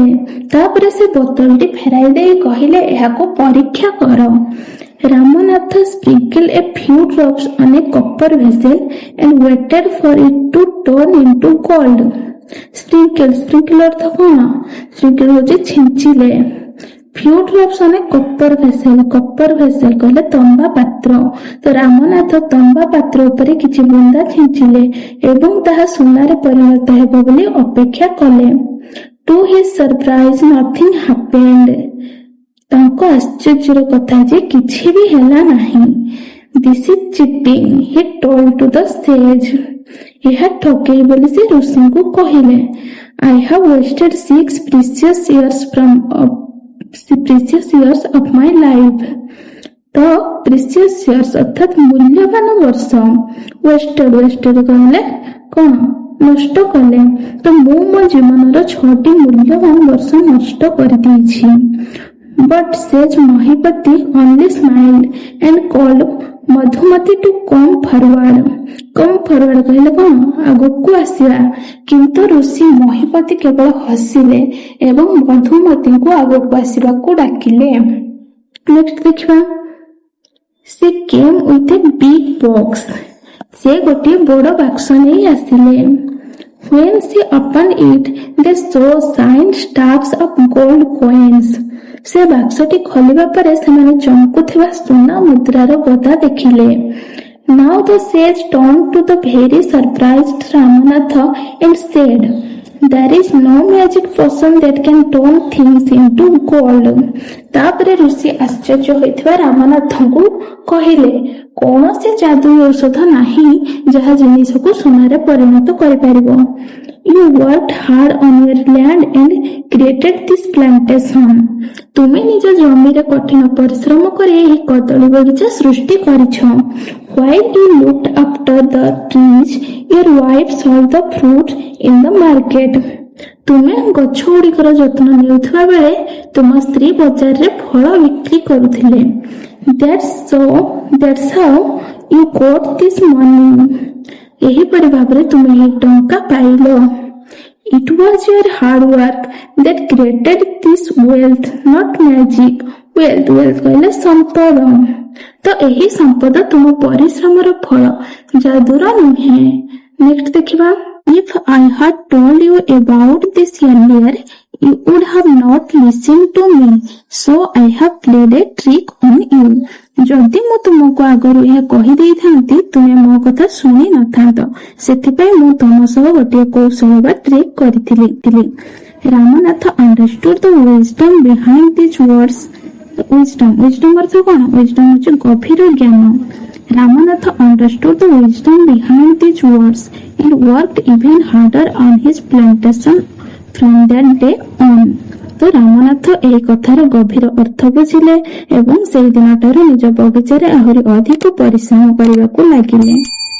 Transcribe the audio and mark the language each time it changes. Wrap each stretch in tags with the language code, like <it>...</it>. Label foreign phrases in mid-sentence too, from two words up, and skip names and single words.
<or>ତାପରେ ସେ ବୋତଲଟି ଫେରାଇ ଦେଇ କହିଲେ, ଏହାକୁ ପରୀକ୍ଷା କର।</or> <en>ରାମନାଥ sprinkled a few drops on a copper vessel and waited for it to turn into gold.</en> <or>Sprinkle ଅର୍ଥ କଣ? sprinkle ହେଉଛି ଛିଞ୍ଚିଲେ।</or> <en>few drops on a copper vessel</en> <or>କହିଲେ ତମ୍ବା ପାତ୍ର। ତ ରାମନାଥ ତମ୍ବା ପାତ୍ର ଉପରେ କିଛି ବୁନ୍ଦା ଛିଞ୍ଚିଲେ ଏବଂ ତାହା ସୁନାରେ ପରିଣତ ହେବ ବୋଲି ଅପେକ୍ଷା କଲେ।</or> <en>To his surprise, nothing happened.</en> <or>ତାଙ୍କ ଆଶ୍ଚର୍ଯ୍ୟର କଥା ଯେ କିଛି ବି ହେଲା ନାହିଁ।</or> <en>This is cheating, he told to the sage.</en> <or>ଏହା ଠକେଇ ବୋଲି ସେ ଋଷିଙ୍କୁ କହିଲେ।</or> <en>I have wasted 6 precious years of my life.</en> <or>ତ</or> <en>precious years</en> <or>ଅର୍ଥାତ୍ ମୂଲ୍ୟବାନ ବର୍ଷ। wasted କହିଲେ କଣ? ନଷ୍ଟ କଲେ। ତ ମୁଁ ମୋ ଜୀବନର 6ଟି ମୂଲ୍ୟବାନ ବର୍ଷ ନଷ୍ଟ କରିଦେଇଛି।</or> <en>But sage Mahipati only smiled and called Madhumati to come forward.</en> <or>କହିଲେ କଣ? ଆଗକୁ ଆସିବା। କିନ୍ତୁ ଋଷି ମହିପତି କେବଳ ହସିଲେ ଏବଂ ମଧୁମତିଙ୍କୁ ଆଗକୁ ଆସିବାକୁ ଡାକିଲେ। ନେକ୍ସଟ ଦେଖିବା। ସେ</or> <en>came with a big box.</en> <or>ସେ ଗୋଟିଏ ବଡ଼ ବାକ୍ସ ନେଇ ଆସିଲେ।</or> <en>When she opened it, they saw shine stacks of gold coins.</en> <or>ସେ ବାକ୍ସଟି ଖୋଲିବା ପରେ ସେମାନେ ଚମକୁଥିବା ସୁନା ମୁଦ୍ରାର ଗଦା ଦେଖିଲେ।</or> <en>Now the sage turned to the very surprised Ramanatha and said, there is no magic potion that can turn things into gold.</en> <or>ତାପରେ ଋଷି ଆଶ୍ଚର୍ଯ୍ୟ ହୋଇଥିବା ରାମନାଥଙ୍କୁ କହିଲେ, କୌଣସି ଯାଦୁ ଔଷଧ ନାହିଁ ଯାହା ଜିନିଷକୁ ସୁନାରେ ପରିଣତ କରିପାରିବ।</or> <en>You worked hard on your land and created this plantation.</en> <or>ତୁମେ ନିଜ ଜମିରେ କଠିନ ପରିଶ୍ରମ କରି ଏହି କଦଳୀ ବଗିଚା ସୃଷ୍ଟି କରିଛ।</or> <en>While you looked after the trees, your wife sold the fruit in the market.</en> <or>ତୁମେ ଗଛ ଗୁଡ଼ିକର ଯତ୍ନ ନେଉଥିବା ବେଳେ ତୁମ ସ୍ତ୍ରୀ ବଜାରରେ ଫଳ ବିକ୍ରି କରୁଥିଲେ।</or> <en>That's how you got this money.</en> <or>ଏହିପରି ଭାବରେ ତୁମେ ଏହି ଟଙ୍କା ପାଇଲ।</or> <en>It was your hard work that created this wealth, not magic.</en> <or>Wealth କହିଲେ ସମ୍ପଦ। ତ ଏହି ସମ୍ପଦ ତୁମ ପରିଶ୍ରମର ଫଳ, ଯାଦୁର ନୁହେଁ। ନେକ୍ସଟ ଦେଖିବା।</or> <en>If I had told you about this earlier, You would have not listened to me, so I have played a trick on you.</en> <or>ଯଦି ମୁଁ ତୁମକୁ ଆଗରୁ ଏହା କହିଦେଇଥାନ୍ତି ତୁମେ ମୋ କଥା ଶୁଣି ନଥାନ୍ତ, ସେଥିପାଇଁ ମୁଁ ତୁମ ସହ ଗୋଟିଏ କୌଶଳ ବା ଟ୍ରିକ୍ କରିଥିଲି।</or> <en>ରାମନାଥ understood the wisdom behind these words.</en> <or>wisdom ଅର୍ଥ କଣ? wisdom ହେଉଛି ଗଭୀର ଜ୍ଞାନ।</or> <en>ରାମନାଥ understood the wisdom behind these words and worked even harder on his plantation from that day on.</en> <or>ତ ରାମନାଥ ଏହି କଥାର ଗଭୀର ଅର୍ଥ ବୁଝିଲେ ଏବଂ ସେହି ଦିନଠାରୁ ନିଜ ବଗିଚାରେ ଆହୁରି ଅଧିକ ପରିଶ୍ରମ କରିବାକୁ ଲାଗିଲେ।</or>